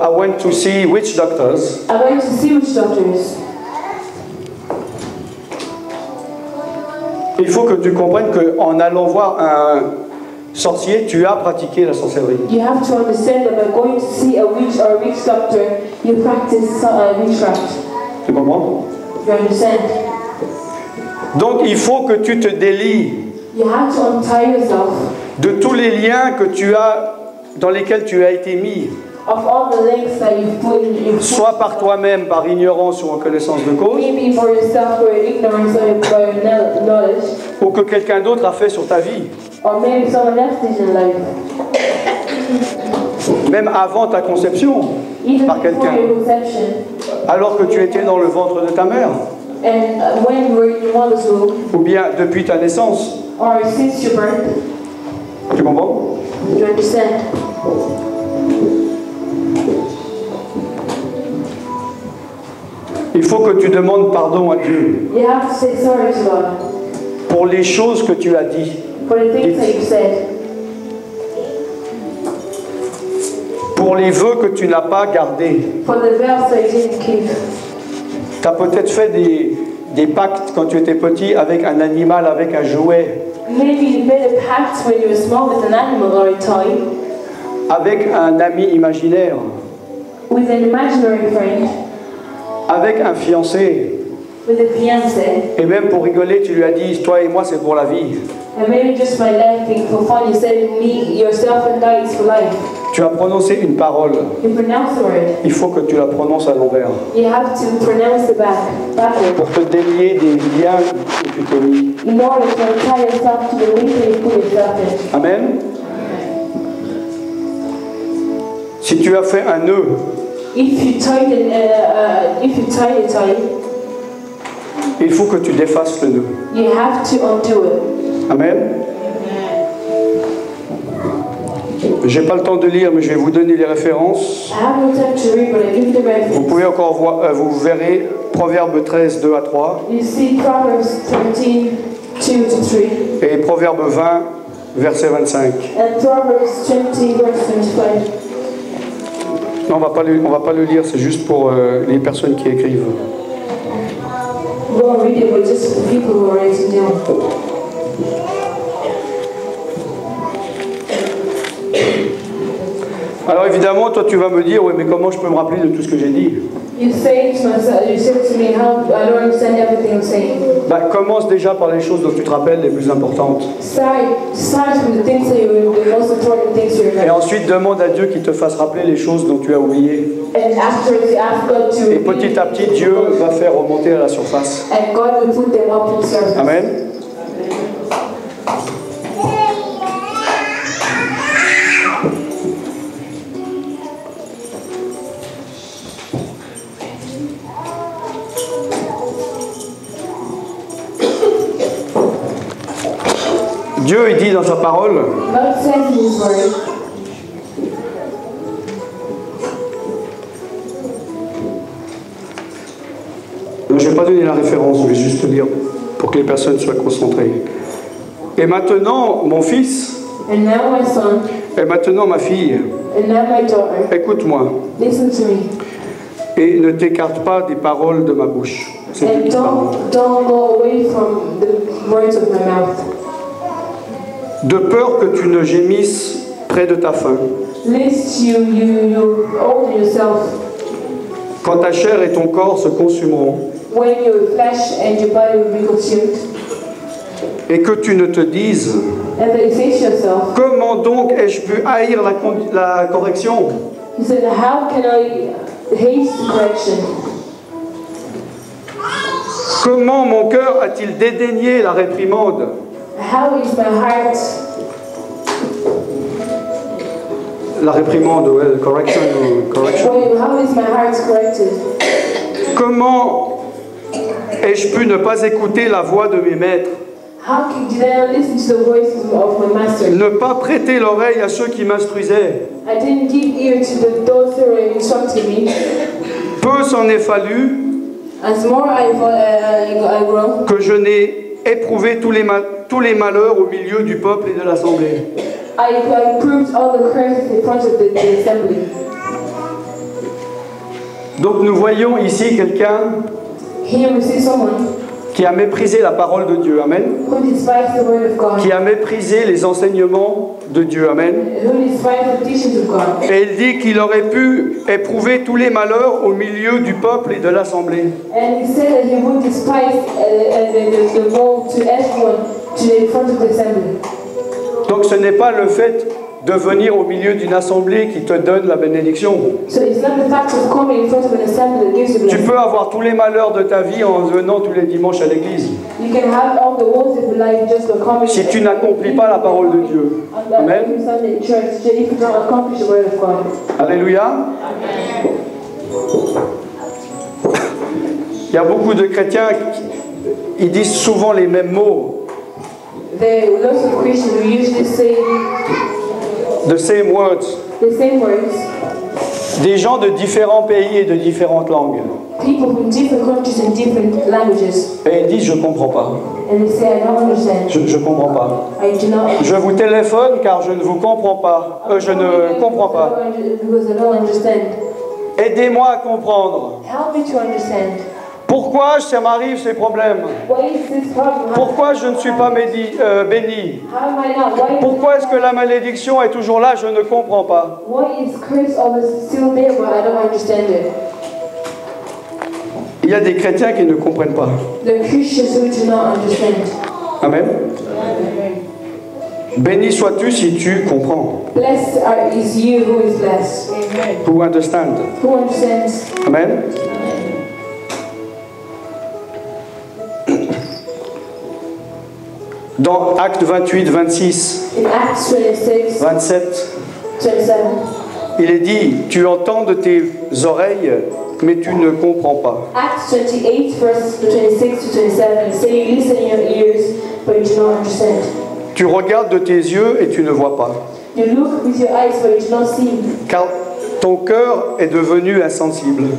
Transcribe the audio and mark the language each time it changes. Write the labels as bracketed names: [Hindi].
[English] I went to see witch doctors. I went to see witch doctors. [French] Il faut que tu comprennes qu'en allant voir un sorcier, tu as pratiqué la sorcellerie. [English] You have to understand that by going to see a witch or a witch doctor, you practice witchcraft. [French] Tu comprends? [English] You understand? [French] Donc il faut que tu te délies [English] You have to untie yourself [French] de tous les liens que tu as, dans lesquels tu as été mis, [English] of all the links that you've put in. [French] soit par toi-même, par ignorance ou en connaissance de cause, [English] Maybe for yourself, for your ignorance or for your knowledge, [French] ou que quelqu'un d'autre a fait sur ta vie, [English] or maybe someone else did in life. [French] même avant ta conception, [English] Even [French] par [English] before [French] quelqu'un, [English] your conception, [French] alors que tu étais dans le ventre de ta mère, [English] and when you were in your mother's womb, [French] ou bien depuis ta naissance. [English] or since your birth. [French] Tu comprends? [English] You understand? [French] Il faut que tu demandes pardon à Dieu [English] You have to say sorry to God [French] pour les choses que tu as dit. [English] for the things that you said, [French] Pour les vœux que tu n'as pas gardés. [English] for the vows that you didn't keep. [French] Tu as peut-être fait des pactes quand tu étais petit avec un animal, avec un jouet, [English] Maybe you made a pact when you were small with an animal or a toy, [French] avec un ami imaginaire, [English] with an imaginary friend, [French] avec un fiancé. [English] with a fiance, [French] Et même pour rigoler, tu lui as dit, toi et moi, c'est pour la vie. [English] and maybe just by laughing for fun, you said, me, yourself and I is for life. [French] Tu as prononcé une parole. [English] You pronounce the word. [French] Il faut que tu la prononces à l'envers [English] You have to pronounce the backward [French] pour te délier des liens que tu t'es mis. [English] in order to tie yourself to the link that you put yourself in. [French] Amen. Si tu as fait un nœud [English] If you tie the tie, [French] il faut que tu défasses le nœud. [English] you have to undo it. [French] Amen. J'ai pas le temps de lire, mais je vais vous donner les références. [English] I have no time to read, but I give the [French] Vous [English] reference. [French] pouvez encore voir, vous verrez Proverbe 13, 2 à 3 [English] You see Proverbs 13, 2 to 3, [French] et Proverbe 20, verset 25. [English] and Proverbs 20, verse 25. [French] Non, on va pas le lire, c'est juste pour les personnes qui écrivent. [English] Go and read it, but just for the people who are writing down. [French] Alors évidemment, toi tu vas me dire, oui, mais comment je peux me rappeler de tout ce que j'ai dit? [English] You say to me, how I don't understand everything I'm saying. [French] Bah, commence déjà par les choses dont tu te rappelles les plus importantes. [English] Start with the things that the most important things you [French] Et [English] remember. [French] ensuite demande à Dieu qu'il te fasse rappeler les choses dont tu as oublié. [English] And afterwards, you ask God to [French] Et petit à petit, Dieu va faire remonter à la surface. [English] and God will put them up in service. [French] Amen. Dieu, il dit dans sa parole, [English] God says in His Word, [French] je ne vais pas donner la référence, je vais juste te dire pour que les personnes soient concentrées. Et maintenant, mon fils, [English] and now my son, [French] et maintenant ma fille, [English] and now my daughter, [French] écoute-moi [English] listen to me, [French] et ne t'écarte pas des paroles de ma bouche. C'est Dieu [English] and [French] qui parle. [English] don't go away from the words of my mouth, [French] De peur que tu ne gémisses près de ta faim, [English] lest you own yourself [French] quand ta chair et ton corps se consumeront, [English] when your flesh and your body will be consumed, [French] et que tu ne te dises, [English] and that you say to yourself, [French] comment donc ai-je pu haïr la correction? [English] he said, how can I hate the correction? [French] Comment mon cœur a-t-il dédaigné la réprimande? [English] How is my heart, [French] La réprimande, ouais, correction. [English] how is my heart corrected? [French] Comment ai-je pu ne pas écouter la voix de mes maîtres? [English] Did I not listen to the voices of my master? [French] Ne pas prêter l'oreille à ceux qui m'instruisaient? [English] I didn't give ear to those who were instructing me. [French] Peu s'en est fallu [English] As more I grow, [French] que je n'ai éprouvé tous les malheurs au milieu du peuple et de l'assemblée. [English] I proved all the curses in front of the assembly. [French] Donc nous voyons ici quelqu'un [English] Here we see someone [French] qui a méprisé la parole de Dieu, amen, [English] who despised the word of God, [French] qui a méprisé les enseignements de Dieu, amen. [English] who despised the teachings of God. [French] Et il dit qu'il aurait pu éprouver tous les malheurs au milieu du peuple et de l'assemblée. [English] And he said that he would despise the woe to everyone in front of the assembly. [French] Donc ce n'est pas le fait de venir au milieu d'une assemblée qui te donne la bénédiction. [English] So it's not the fact of coming in front of an assembly that gives you [French] Tu [English] blessing. [French] peux avoir tous les malheurs de ta vie en venant tous les dimanches à l'église. [English] You can have all the woes of your life just by coming. [French] Si tu n'accomplis pas la parole de Dieu. Amen. [English] Every Sunday in church, if you don't accomplish the word of God. [French] Alléluia. Il y a beaucoup de chrétiens qui disent souvent les mêmes mots. [English] There are lots of Christians who usually say The same words. the same words. [French] Des gens de différents pays et de différentes langues. [English] People from different countries and different languages. [French] Et ils disent je comprends pas. [English] And they say, I don't understand. [French] Je comprends pas. [English] I do not. [French] Je vous téléphone car je ne vous comprends pas. Je ne comprends pas. [English] Because I don't understand. [French] Aidez-moi à comprendre. [English] Help me to understand. [French] Pourquoi ça m'arrive ces problèmes? [English] What is this problem? [French] Pourquoi je ne suis pas béni? [English] How am I not? [French] Pourquoi est-ce que la malédiction est toujours là? Je ne comprends pas. [English] Why is curse always still there, but I don't understand it? [French] Il y a des chrétiens qui ne comprennent pas. [English] The Christians who do not understand. [French] Amen. Béni sois-tu si tu comprends. [English] Blessed is you who is blessed. Who understand. Who understands? [French] Amen. Dans Actes 28, 26, [English] In Acts 26, [French] 27, [English] 27, [French] il est dit, tu entends de tes oreilles, mais tu ne comprends pas. [English] Acts 28, verses 26 to 27, say, you listen in your ears, but you do not understand. [French] Tu regardes de tes yeux et tu ne vois pas. [English] You look with your eyes, but you do not see. [French] Car ton cœur est devenu insensible.